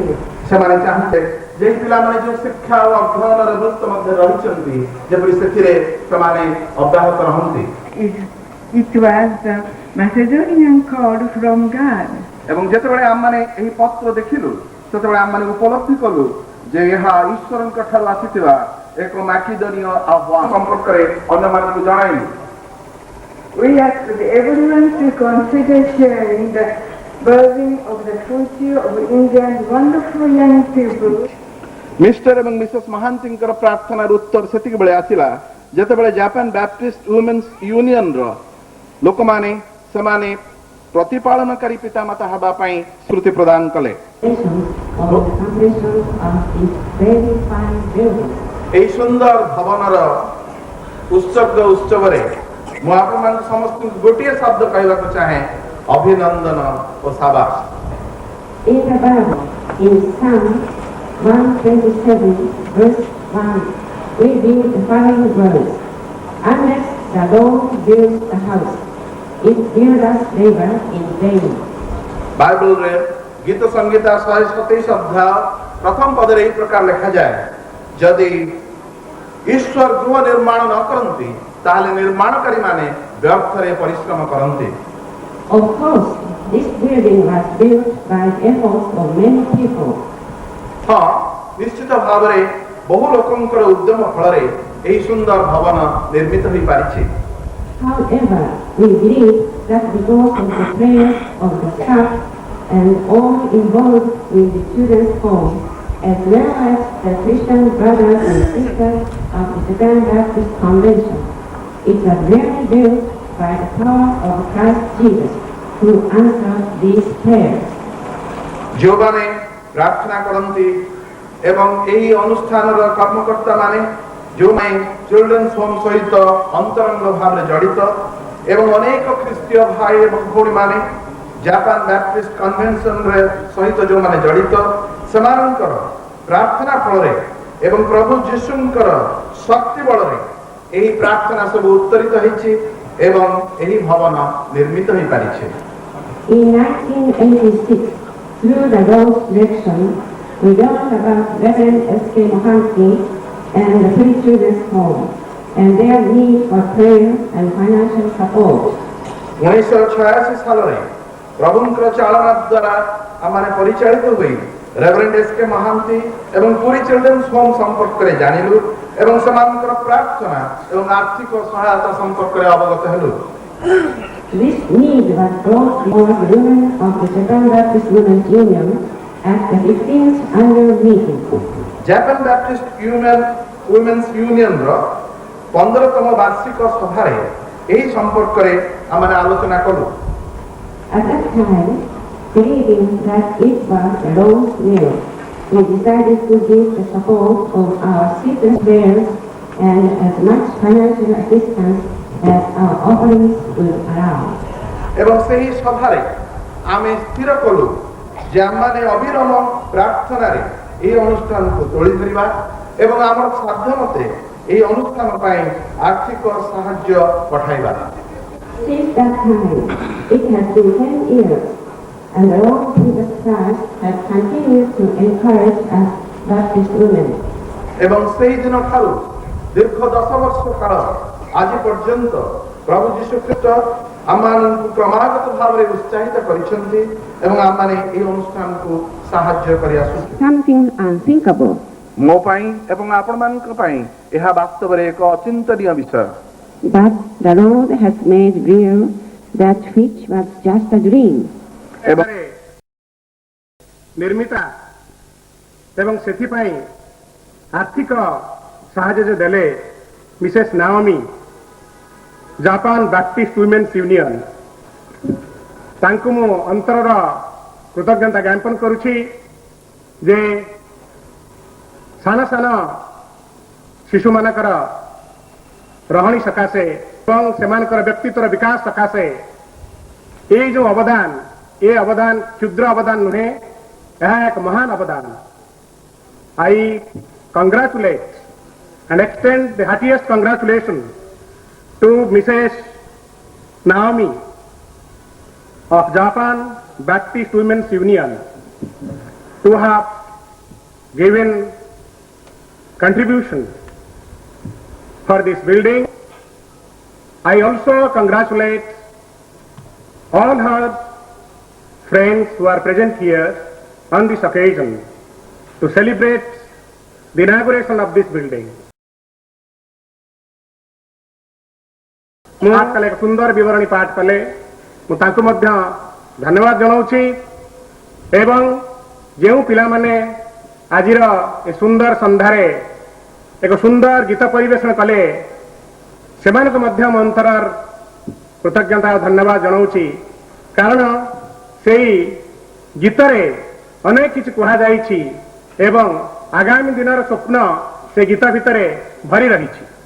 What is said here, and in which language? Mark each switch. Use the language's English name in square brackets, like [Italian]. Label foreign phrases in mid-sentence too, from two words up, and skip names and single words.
[Odia] ସେମାନେ ଚାହୁଁଥିଲେ ଯେ ପିଲାମାନେ ଯେଉଁ ଶିକ୍ଷା ଓ ଅଧ୍ୟୟନର ବୃତ୍ତ ମଧ୍ୟରେ ରହିଛନ୍ତି ଯେପରି ସେଥିରେ ସେମାନେ ଅବ୍ୟାହତ ରହନ୍ତି। [English] It was the Macedonian call from God. [Odia] ଏବଂ ଯେତେବେଳେ ଆମମାନେ ଏହି ପତ୍ର ଦେଖିଲୁ ସେତେବେଳେ ଆମମାନେ ଉପଲବ୍ଧି କଲୁ ଯେ ଏହା ଈଶ୍ୱରଙ୍କ ଠାରୁ ଆସିଥିବା ଏକ ମାକିଦନୀୟ ଆହ୍ୱାନ ସମ୍ପର୍କରେ ଅନ୍ୟମାନଙ୍କୁ ଜଣାଇଲୁ। [English] We asked everyone to consider sharing the burden of the future of India's wonderful young people. [Odia] ମିଷ୍ଟର ଏବଂ ମିସେସ୍ ମହାନ୍ତିଙ୍କର ପ୍ରାର୍ଥନାର ଉତ୍ତର ସେତିକି ବେଳେ ଆସିଲା ଯେତେବେଳେ ଜାପାନ ବ୍ୟାପ୍ଟିଷ୍ଟ ୱୁମେନ୍ସ ୟୁନିୟନର ଲୋକମାନେ ସେମାନେ ପ୍ରତିପାଳନକାରୀ ପିତାମାତା ହେବା ପାଇଁ ସ୍ମୃତି ପ୍ରଦାନ କଲେ। ଏହି ସୁନ୍ଦର ଭବନର ଉତ୍ସବରେ ମୁଁ ଆପଣମାନଙ୍କୁ ସମସ୍ତଙ୍କୁ ଗୋଟିଏ ଶବ୍ଦ କହିବାକୁ ଚାହେଁ ଅଭିନନ୍ଦନ ଓ ସାବାସ। [English] In the Bible, in Psalm 127, verse 1, we read the following words: Unless the Lord builds the house, its builders labor in vain. [Odia] ବାଇବଲରେ ଗୀତ ସଂହିତା 127 ଅଧ୍ୟାୟ ପ୍ରଥମ ପଦରେ ଏହି ପ୍ରକାର ଲେଖାଯାଏ ଯଦି ଈଶ୍ୱର ଗୃହ ନିର୍ମାଣ ନ କରନ୍ତି ତାହେଲେ ନିର୍ମାଣକାରୀମାନେ ବ୍ୟର୍ଥରେ ପରିଶ୍ରମ କରନ୍ତି। [English] Of course, this building was built by efforts of many people. [Odia] ହଁ ନିଶ୍ଚିତ ଭାବରେ ବହୁ ଲୋକଙ୍କର ଉଦ୍ୟମ ଫଳରେ ଏହି ସୁନ୍ଦର ଭବନ ନିର୍ମିତ ହୋଇପାରିଛି। [English] However, we believe that because of the prayers of the staff and all involved with the children's home, as well as the Christian brothers and sisters of the Japan Baptist Convention. It was really built by the power of Christ Jesus, who answered these prayers. [Odia] ଯେଉଁମାନେ ପ୍ରାର୍ଥନା କରନ୍ତି ଏବଂ ଏହି ଅନୁଷ୍ଠାନର କର୍ମକର୍ତ୍ତା ମାନେ ଯେଉଁମାନେ ଚିଲଡ୍ରେନ୍ସ ହୋମ୍ ସହିତ ଅନ୍ତରଙ୍ଗ ଭାବରେ ଜଡ଼ିତ ଏବଂ ଅନେକ ଖ୍ରୀଷ୍ଟୀୟ ଭାଇ ଏବଂ ଭଉଣୀମାନେ ଜାପାନ ବ୍ୟାପ୍ଟିଷ୍ଟ କନଭେନସନରେ ସହିତ ଯେଉଁମାନେ ଜଡ଼ିତ ସେମାନଙ୍କର ପ୍ରାର୍ଥନା ଫଳରେ ଏବଂ ପ୍ରଭୁ ଯୀଶୁଙ୍କର ଶକ୍ତି ବଳରେ ଏହି ପ୍ରାର୍ଥନା ସବୁ ଉତ୍ତରିତ ହୋଇଛି ଏବଂ ଏହି ଭବନ ନିର୍ମିତ ହୋଇପାରିଛି। [English] In 1986, through the Rose Direction, we learned about Reverend S.K. Mohanty and the Free Children's Home and their need for prayer and financial support. [Odia] 1986 ସାଲରେ ପ୍ରଭୁଙ୍କର ଚାଳନା ଦ୍ୱାରା ଆମମାନେ ପରିଚାଳିତ ହୋଇ ରେଭରେଣ୍ଡ ଏସ୍.କେ. ମହାନ୍ତି ଏବଂ ପୁରୀ ଚିଲଡ୍ରେନ୍ସ ହୋମ୍ ସମ୍ପର୍କରେ ଜାଣିଲୁ ଏବଂ ସେମାନଙ୍କର ପ୍ରାର୍ଥନା ଏବଂ ଆର୍ଥିକ ସହାୟତା ସମ୍ପର୍କରେ ଅବଗତ ହେଲୁ। [English] This need was brought before the women of the Japan Baptist Women's Union at the 15th annual meeting. [Odia] ଜାପାନ ବ୍ୟାପ୍ଟିଷ୍ଟ ୱିମେନ୍ସ ୟୁନିୟନର 15ତମ ବାର୍ଷିକ ସଭାରେ ଏହି ସମ୍ପର୍କରେ ଆମମାନେ ଆଲୋଚନା କଲୁ। [English] At that time, believing that it was the Lord's will, we decided to give the support of our secret prayers and as much financial assistance as our offerings would allow. [Odia] ଏବଂ ସେହି ସଭାରେ ଆମେ ସ୍ଥିର କଲୁ ଯେ ଆମମାନେ ଅବିରମ ପ୍ରାର୍ଥନାରେ ଏହି ଅନୁଷ୍ଠାନକୁ ତୋଳି ଧରିବା ଏବଂ ଆମର ସାଧ୍ୟ ମତେ ଏହି ଅନୁଷ୍ଠାନ ପାଇଁ ଆର୍ଥିକ ସାହାଯ୍ୟ ପଠାଇବା। [English] Since that time, it has been 10 years, and the Lord Jesus Christ has continued to encourage us Baptist women. [Odia] ଏବଂ ସେହି ଦିନ ଠାରୁ ଦୀର୍ଘ 10 ବର୍ଷ କାଳ ଆଜି ପର୍ଯ୍ୟନ୍ତ ପ୍ରଭୁ ଯୀଶୁ ଖ୍ରୀଷ୍ଟ ଆମମାନଙ୍କୁ କ୍ରମାଗତ ଭାବରେ ଉତ୍ସାହିତ କରିଛନ୍ତି ଏବଂ ଆମମାନେ ଏହି ଅନୁଷ୍ଠାନକୁ ସାହାଯ୍ୟ କରି ଆସୁଛୁ। [English] Something unthinkable. [Odia] ମୋ ପାଇଁ ଏବଂ ଆପଣମାନଙ୍କ ପାଇଁ ଏହା ବାସ୍ତବରେ ଏକ ଅଚିନ୍ତନୀୟ ବିଷୟ। [English] But the Lord has made real that which was just a dream. [Odia] ନିର୍ମିତା ଏବଂ ସେଥିପାଇଁ ଆର୍ଥିକ ସାହାଯ୍ୟ ଦେଲେ ମିସେସ୍ ନାଓମି ଜାପାନ ବ୍ୟାପ୍ଟିଷ୍ଟ ୱିମେନ୍ସ ୟୁନିୟନ ତାଙ୍କୁ ମୁଁ ଅନ୍ତରର କୃତଜ୍ଞତା ଜ୍ଞାପନ କରୁଛି ଯେ ସାନ ସାନ ଶିଶୁମାନଙ୍କର ରହଣି ସକାଶେ ଏବଂ ସେମାନଙ୍କର ବ୍ୟକ୍ତିତ୍ୱର ବିକାଶ ସକାଶେ ଏଇ ଯେଉଁ ଅବଦାନ ଏ ଅବଦାନ କ୍ଷୁଦ୍ର ଅବଦାନ ନୁହେଁ, ଏହା ଏକ ମହାନ ଅବଦାନ। [English] I congratulate and extend the heartiest congratulations to Mrs. Naomi of Japan Baptist Women's Union to have given contribution for this building. I also congratulate all her friends who are present here on this occasion to celebrate the inauguration of this building. [Odia] ମୁଁ ଆଜି ଏକ ସୁନ୍ଦର ବିବରଣୀ ପାଠ କଲେ ମୁଁ ତାଙ୍କୁ ମଧ୍ୟ ଧନ୍ୟବାଦ ଜଣାଉଛି ଏବଂ ଯେଉଁ ପିଲାମାନେ ଆଜିର ଏ ସୁନ୍ଦର ସନ୍ଧ୍ୟାରେ ଏକ ସୁନ୍ଦର ଗୀତ ପରିବେଷଣ କଲେ ସେମାନଙ୍କୁ ମଧ୍ୟ ମୁଁ ଅନ୍ତରର କୃତଜ୍ଞତା ଓ ଧନ୍ୟବାଦ ଜଣାଉଛି କାରଣ ସେହି ଗୀତରେ ଅନେକ କିଛି କୁହାଯାଇଛି ଏବଂ ଆଗାମୀ ଦିନର ସ୍ୱପ୍ନ ସେ ଗୀତ ଭିତରେ ଭରି ରହିଛି।